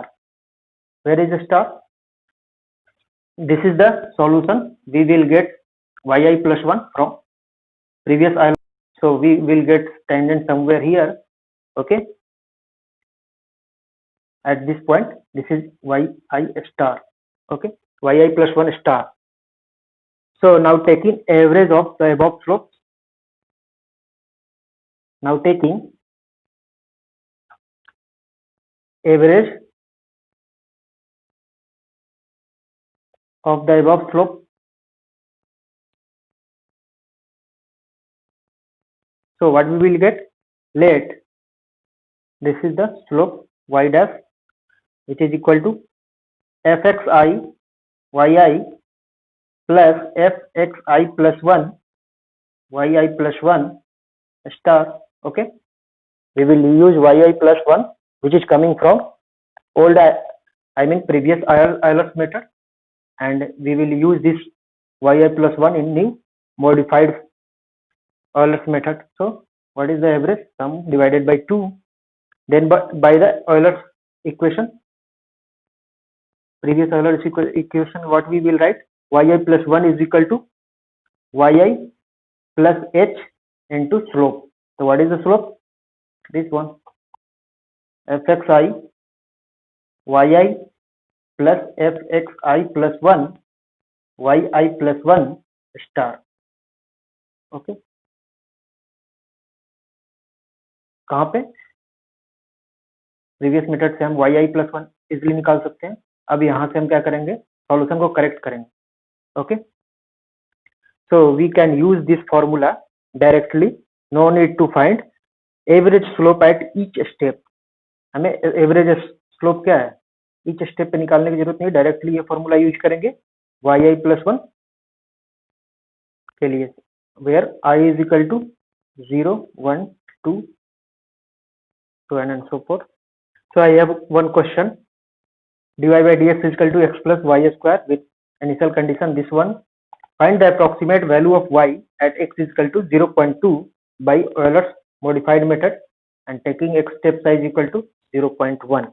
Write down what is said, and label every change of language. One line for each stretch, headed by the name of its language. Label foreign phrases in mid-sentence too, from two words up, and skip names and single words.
English: where is the star, this is the solution, we will get yi plus 1 from previous Euler, so we will get tangent somewhere here। okay, at this point this is yi star। okay, yi plus 1 star। so now taking average of the above slopes, now taking average of the above slope, so what we will get, let this is the slope y dash, which is equal to fxi yi plus fxi plus 1 yi plus 1 star। okay, we will use yi plus 1, which is coming from old, I mean previous Euler's method, and we will use this yi plus 1 in new modified Euler's method. So what is the average? Sum divided by 2. Then by the Euler's equation, previous Euler's equation, what we will write? Yi plus 1 is equal to yi plus h into slope. So what is the slope? This one, fxi yi plus fxi plus 1 yi plus 1 star.
Hindi: ओके, कहाँ पे?
English: previous method
Hindi: से हम
English: yi plus 1
Hindi: इजिली निकाल सकते हैं. अब यहाँ से हम क्या करेंगे? सॉल्यूशन को करेक्ट करेंगे.
English: ओके, so we can use this formula directly. No need to find average slope at each step.
Hindi: हमें
English: average slope
Hindi: क्या है
English: each step
Hindi: पे निकालने की जरूरत नहीं, डायरेक्टली ये फॉर्मूला यूज करेंगे
English: yi plus 1
Hindi: के लिए,
English: where I is equal to 0, 1, 2, so on and so forth. So I have one question. dy by dx is equal to x plus y square with initial condition this one. Find the approximate value of y at x is equal to 0.2 by Euler's modified method and taking x step size equal to 0.1.